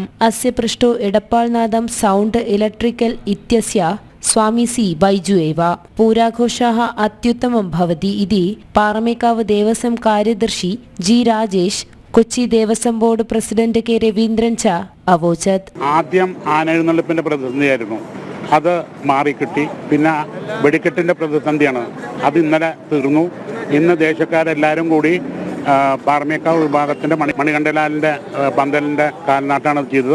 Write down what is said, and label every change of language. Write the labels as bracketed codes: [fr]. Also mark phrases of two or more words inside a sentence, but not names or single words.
[sa] अस्य पृष्ठो एडप्पाळ्नाथं सौण्ड् इलेक्ट्रिकल् इत्यस्य स्वामी सी बैजु एव। पूराघोषः अत्युत्तमं भवति इति पारमेकाव देवस्वं कार्यदर्शी जी राजेश, കൊച്ചി ദേവസ്വം ബോർഡ് പ്രസിഡന്റ് കെ രവീന്ദ്രൻ च अवोचत्. [ml] ആദ്യം ആനെഴുന്നള്ളിപ്പിന്റെ പ്രതിസന്ധിയായിരുന്നു, അത് മാറിക്കിട്ടി. പിന്നെ വെടിക്കെട്ടിന്റെ പ്രതിസന്ധിയാണ്, അത് ഇന്നലെ തീർന്നു. ഇന്ന് ദേശക്കാരെല്ലാവരും കൂടി പാറമേക്കാവ് വിഭാഗത്തിന്റെ മണികണ്ഠലാലിന്റെ പന്തലിന്റെ കാൽനാട്ടാണ് ചെയ്തത്.